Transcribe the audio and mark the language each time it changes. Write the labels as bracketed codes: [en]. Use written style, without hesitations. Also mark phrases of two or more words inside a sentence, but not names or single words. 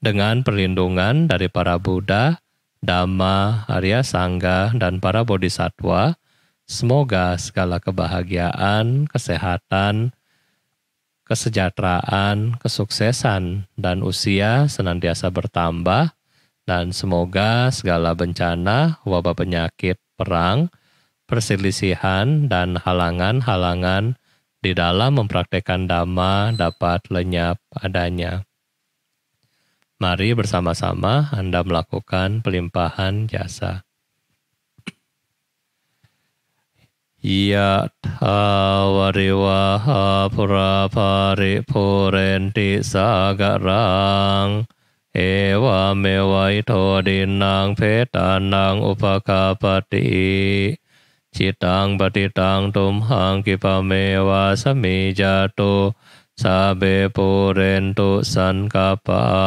[id] dengan perlindungan dari para Buddha, Dhamma, Arya Sangga, dan para Bodhisattva, semoga segala kebahagiaan, kesehatan, kesejahteraan, kesuksesan, dan usia senantiasa bertambah, dan semoga segala bencana, wabah penyakit, perang, perselisihan, dan halangan-halangan di dalam mempraktekkan Dhamma dapat lenyap adanya. Mari bersama-sama Anda melakukan pelimpahan jasa. [pi] Yatha variwaha pura paripurenti sagarang ewa mewaito dinang petanang upakapati citang batitang tumhang kipamewa samijatu sabe purentu sankapa